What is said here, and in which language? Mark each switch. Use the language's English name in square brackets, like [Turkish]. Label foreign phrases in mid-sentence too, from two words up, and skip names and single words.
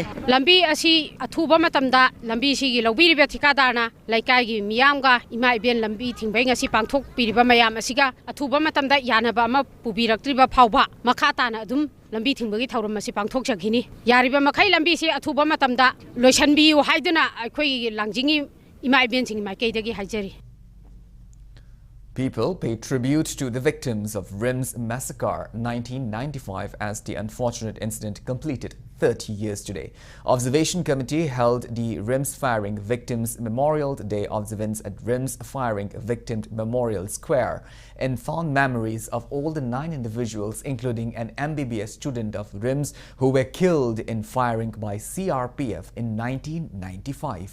[Manipuri] lambi asi athuba matamda lambi sigi lobiri be thikadana laikai gi miyamga ima iben lambi thingbai ngasi pangthok piriba mayam asiga athuba matamda yanaba ama pubiraktriba phawba makha na adum lambi thingbai thauram asi pangthok jakhini yariba makhai lambi si athuba matamda loisanbi haiduna akhoi langjingi ima iben thing mai keidagi haijari. [English] People pay tribute to the victims of RIMS massacre 1995 as the unfortunate incident completed 30 years today. Observation Committee held the RIMS Firing Victims Memorial Day observance at RIMS Firing Victim Memorial Square and found memories of all the 9 individuals, including an MBBS student of RIMS who were killed in firing by CRPF in 1995.